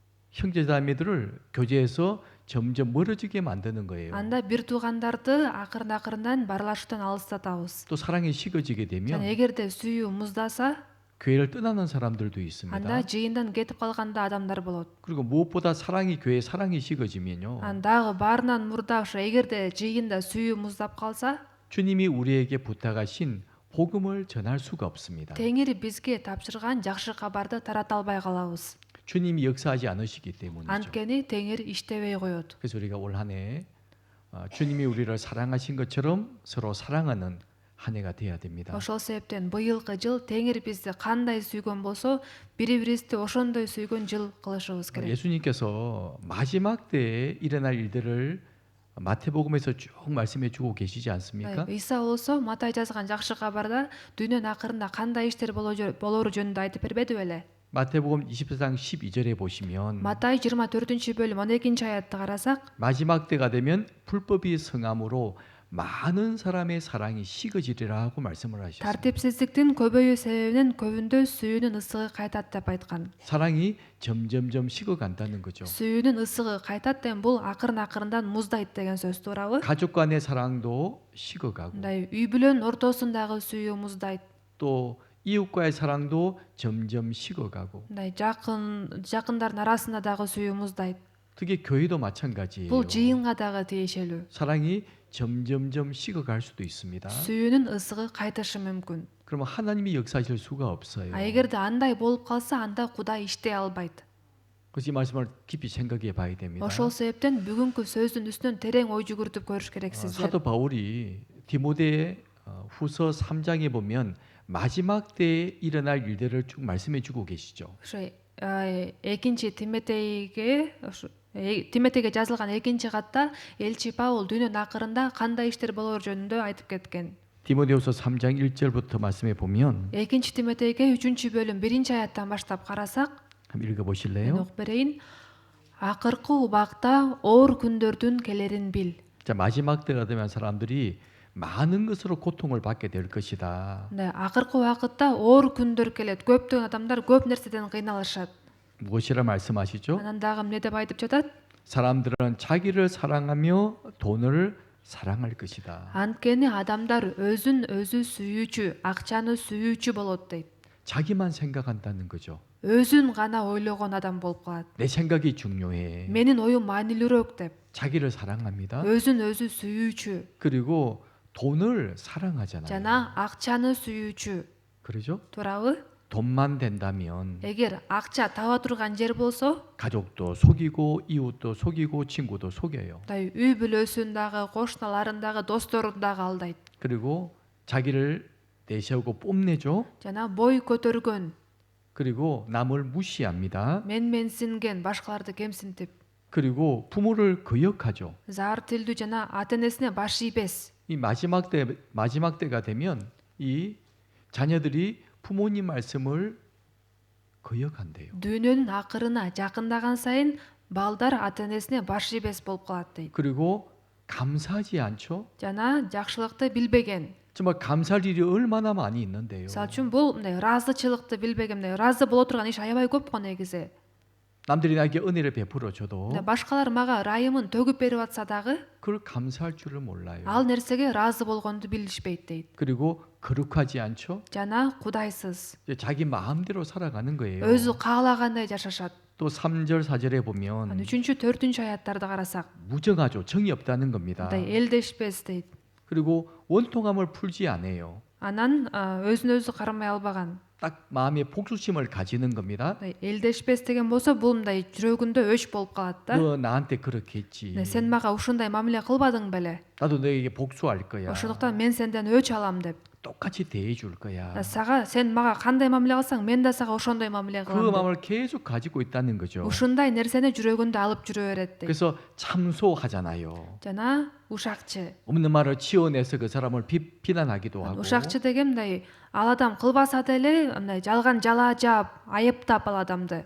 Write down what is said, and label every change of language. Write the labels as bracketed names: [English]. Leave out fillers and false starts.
[Korean] 형제자매들을 교제에서 점점 멀어지게 만드는 거예요. [Kyrgyz] анда бир туугандарды акырын-акырындан барлашуудан алыстатабыз. [Korean] 또 사랑이 식어지게 [Kyrgyz] Жана [Korean] 되면 [Kyrgyz] эгерде сүйүү муздаса, [Korean] 교회를 떠나는 사람들도 [Kyrgyz] анда [Korean] 있습니다. [Kyrgyz] жыйындан кетип калганда адамдар болот. [Korean] 그리고 무엇보다 교회 사랑이 식어지면요. [Kyrgyz] Дагы баарынан мурда ошо эгерде жыйында сүйүү муздап калса, [Korean] 주님이 우리에게 부탁하신 복음을 전할 수가 없습니다. [Kyrgyz] Теңир бизге тапшырган жакшы кабарды тарата албай калабыз. [Korean] 주님이 역사하지 않으시기 때문이죠. [Kyrgyz] Анткени Теңир иштебей коет. [Korean] 그래서 우리가 올 한 해 주님이 우리를 사랑하신 것처럼 서로 사랑하는 한 해가 돼야 됩니다. [Kyrgyz] Ошол себептен быйылкы жыл Теңир бизди кандай сүйгөн болсо, бири-бирибизди ошондой сүйгөн жыл кылышыбыз керек. [Korean] 예수님께서 마지막 때에 일어날 일들을 마태복음에서 쭉 말씀해 주고 계시지 않습니까? [Kyrgyz] Иса болсо Матай жазган жакшы кабарда дүйнөнүн акырында кандай иштер болору жөнүндө айтып бербеди беле? [Korean] 마태복음 24장 12절에 보시면 [Kyrgyz] Матай 24-бөлүм 12-аятты карасак, [Korean] 마지막 때가 되면 불법이 성함으로 많은 사람의 사랑이 식어지리라 하고 말씀을 하셨습니다. [Kyrgyz] тартипсиздиктин көбөйүү себебинен көбүндө сүйүүнүн ысыгы кайтат деп айткан. [Korean] 사랑이 점점점 식어간다는 거죠. [Kyrgyz] Сүйүүнүн ысыгы кайтат деген бул акырын-акырындан муздайт деген сөз туурабы? [Korean] 가족 간의 사랑도 식어가고 [Kyrgyz] Мындай үй бүлөнүн ортосундагы сүйүү муздайт. [Korean] 또 이웃과의 사랑도 점점 식어가고 [Kyrgyz] мындай жакындардын арасында дагы сүйүү муздайт. [Korean] 특히 교회도 마찬가지예요. [Kyrgyz] Бул жыйынга дагы тиешелүү. [Korean] 사랑이 점점점 식어갈 수도 있습니다. [Kyrgyz] Сүйүүнүн ысыгы кайтышы мүмкүн. [Korean] 그러면 하나님이 역사하실 수가 없어요. [Kyrgyz] А эгерде андай болуп калса, анда Кудай иштей албайт. [Korean] 그래서 이 말씀을 깊이 생각해 봐야 됩니다. [Kyrgyz] Ошол себептен бүгүнкү сөздүн үстүнөн терең ой жүгүртүп көрүш керек сиздер. [Korean] 사도 바울이 디모데 후서 3장에 보면 마지막 때에 일어날 일들을 쭉 말씀해 주고 계시죠. [Kyrgyz] Ошо экинчи Тиметейге жазылган экинчи катта элчи Паул дүйнөнүн акырында кандай иштер болоор жөнүндө айтып кеткен. [Korean] 디모데후서 3장 1절부터 말씀해 보면 [Kyrgyz] Экинчи Тиметейге 3 бөлүм 1 аяттан баштап карасак, [Korean] 한번 읽어 [Kyrgyz] мен [Korean] 보실래요? [Kyrgyz] окуп берейин. Акыркы убакта оор күндөрдүн келерин бил. [Korean] 자, 마지막 때가 되면 사람들이 많은 것으로 고통을 받게 될 것이다. [Kyrgyz] Акыркы убакытта оор күндөр келет. Көптөгөн адамдар көп нерседен кыйналышат. [Korean] 무엇이라 말씀하시죠? [Kyrgyz] Анан дагы эмне деп айтып жатат? [Korean] 사람들은 자기를 사랑하며 돈을 사랑할 것이다. [Kyrgyz] Анткени адамдар өзүн өзү сүйүүчү, акчаны сүйүүчү болот дейт. [Korean] 자기만 생각한다는 거죠. [Kyrgyz] Өзүн гана ойлогон адам болуп калат. [Korean] 내 생각이 중요해. [Kyrgyz] Менин оюм маанилүүрөөк деп. [Korean] 자기를 사랑합니다. [Kyrgyz] өзүн өзү сүйүүчү [Korean] 그리고 돈을 사랑하잖아요. [Kyrgyz] жана акчаны сүйүүчү. [Korean] 그러죠? [Kyrgyz] туурабы? [Korean] 돈만 된다면 [Kyrgyz] эгер акча таба турган жер болсо, [Korean] 가족도 속이고 이웃도 속이고 친구도 속여요. [Kyrgyz] үй бүлөсүн дагы, кошуналарын дагы, досторун дагы алдайт. [Korean] 그리고 자기를 내세우고 뽐내죠. [Kyrgyz] жана бой көтөргөн, [Korean] 그리고 남을 무시합니다. [Kyrgyz] менсинген, башкаларды кемсинтип, [Korean] 그리고 부모를 거역하죠. [Kyrgyz] заар тилдүү жана ата энесине баш ийбес. [Korean] 이 마지막 때가 되면 이 자녀들이 부모님 말씀을 거역한대요. [Kyrgyz] дүйнөнүн акырына жакындаган сайын балдар ата энесине баш ийбес болуп калат дейт. [Korean] 그리고 감사하지 않죠? [Kyrgyz] жана жакшылыкты билбеген. [Korean] 정말 감사할 일이 얼마나 많이 있는데요. [Kyrgyz] Мисалы үчүн бул мындай ыраазычылыкты билбеген, мындай ыраазы боло турган иш аябай көп го негизи. [Korean] 남들이 나에게 은혜를 베풀어 줘도 [Kyrgyz] башкалар мага ырайымын төгүп берип атса дагы, [Korean] 그걸 감사할 줄을 몰라요. [Kyrgyz] ал нерсеге ыраазы болгонду билишпейт дейт. [Korean] 그리고 거룩하지 않죠? [Kyrgyz] жана кудайсыз, [Korean] 이제 자기 마음대로 살아가는 거예요. [Kyrgyz] өзү каалагандай жашашат. [Korean] 또 3절 4절에 보면 [Kyrgyz] 3, 4 아яттарды карасак, [Korean] 무정하죠. 정이 없다는 겁니다. [Kyrgyz] мындай элдешпес дейт. [Korean] 그리고 원통함을 풀지 않아요. [Kyrgyz] Анан өзүн өзү кармай албаган. [Korean] 딱 마음에 복수심을 가지는 겁니다. [Kyrgyz] элдешпес деген болсо, бул мындай жүрөгүндө өч болуп калат да. [Korean] 너 나한테 그렇게 했지. [Kyrgyz] Сен мага ушундай мамиле кылбадың беле? [Korean] 나도 너에게 복수할 거야. [Kyrgyz] ошондуктан мен сенден өч алам деп. [Korean] 똑같이 대해줄 거야. [Kyrgyz] сен мага кандай мамиле кылсаң, мен да сага ошондой мамиле [Korean] 그 [Kyrgyz] кылам деп. [Korean] 마음을 계속 가지고 있다는 거죠. [Kyrgyz] ушундай нерсени жүрөгүндө алып жүрө берет дейт. [Korean] 그래서 참소하잖아요. [Kyrgyz] жана ушакчы. [Korean] 없는 말을 치어내서 그 사람을 비난하기도 하고. [Kyrgyz] ушакчы деген мындай ал адам кылбаса деле мындай жалган жалаа жаап, айыптап ал адамды.